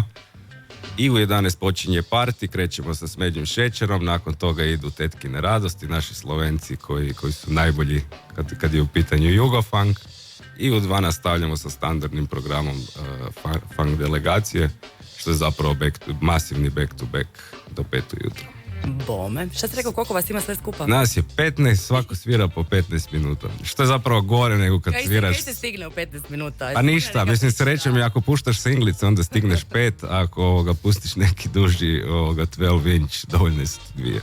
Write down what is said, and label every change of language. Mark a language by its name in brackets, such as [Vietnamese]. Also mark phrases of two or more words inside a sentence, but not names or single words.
[Croatian] I u 11 počinje party, krećemo sa smeđim šećerom, nakon toga idu Tetkine radosti, naši Slovenci koji su najbolji kad je u pitanju Jugofunk. I u 2 nastavljamo sa standardnim programom funk delegacije, što je zapravo masivni [English] back to back [Croatian] do 5 ujutro. Bome. Šta si rekao, koliko vas ima sve skupa? Nas je 15, svako svira po 15 minuta. Što je zapravo gore nego kad sviraš... Kaj se stigne u 15 minuta? Pa ništa, mislim srećem i ako puštaš singlice onda stigneš 5, ako pustiš neki duži 12 inch, dovoljno su 2.